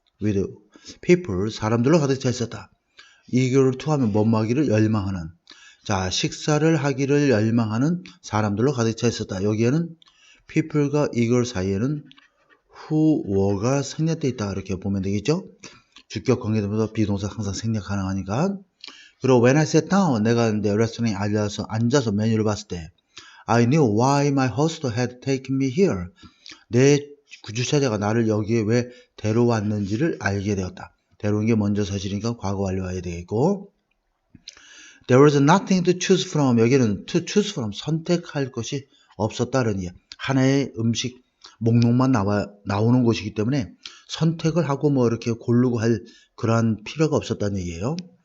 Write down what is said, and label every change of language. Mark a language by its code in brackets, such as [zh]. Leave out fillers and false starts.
[en] with people [ko] 사람들로 가득 차 있었다. [en] eager to [ko] 하면 뭐뭐 하기를 열망하는 자 식사를 하기를 열망하는 사람들로 가득 차 있었다. 여기에는 people과 eager 사이에는 [en] who were [ko] 가 생략되어 있다 이렇게 보면 되겠죠. 주격 관계되면서 비동사 항상 생략 가능하니까. 그리고 [en] when I sat down [ko] 내가 이제 레스토랑에 앉아서 메뉴를 봤을 때 [en] I knew why my host had taken me here. [ko] 내 주차자가 나를 여기에 왜 데려왔는지를 알게 되었다. 데려온 게 먼저 사실이니까 과거 완료해야 되겠고 [en] There was nothing to choose from. [ko] 여기는 [en] to choose from [ko] 선택할 것이 없었다는 이야. 하나의 음식 목록만 나오는 곳이기 때문에 선택을 하고 뭐 이렇게 고르고 할 그러한 필요가 없었다는 얘기예요.